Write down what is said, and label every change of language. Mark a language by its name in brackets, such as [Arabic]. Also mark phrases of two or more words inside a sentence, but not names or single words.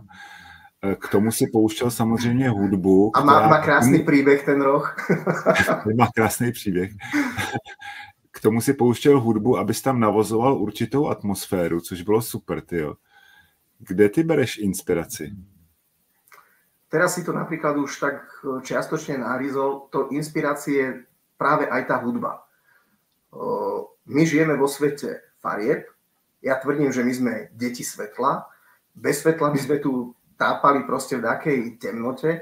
[Czech] K tomu si pouštěl samozřejmě hudbu. A má krásný příběh ten roh. Má krásný příběh. K tomu si pouštěl hudbu, abys tam navozoval určitou atmosféru, což bylo super, tyjo. Kde ty bereš inspiraci? [Slovak] Teraz si to napríklad už tak čiastočne narizol, to inšpirácie je práve aj tá hudba. My žijeme vo svete farieb. Ja tvrdím, že my sme deti svetla. Bez svetla by sme tu tápali proste v takej temnote.